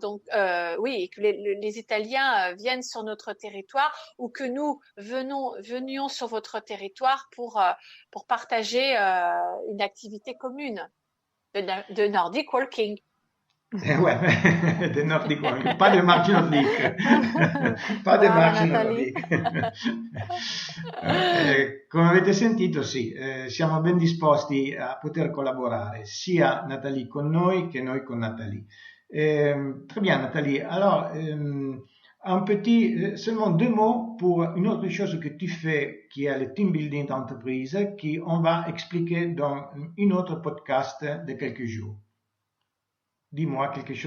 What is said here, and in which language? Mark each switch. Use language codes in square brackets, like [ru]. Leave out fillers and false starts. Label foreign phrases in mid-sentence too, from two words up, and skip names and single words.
[fr] Donc oui, que les Italiens viennent sur notre territoire ou que nous venions sur votre territoire pour partager une activité commune de [en] Nordic Walking. [fr] Ouais, de [en] Nordic Walking, [fr] pas de marche nordique. Pas de marche nordique. [it] Come avete sentito, sì, siamo ben disposti a poter collaborare, sia Nathalie con noi che noi con Nathalie. [fr] Très bien, Nathalie. Alors, seulement 2 mots pour une autre chose que tu fais, qui est le [en] team building [fr] d'entreprise, qu'on va expliquer dans une autre podcast de quelques jours. Dis-moi quelque chose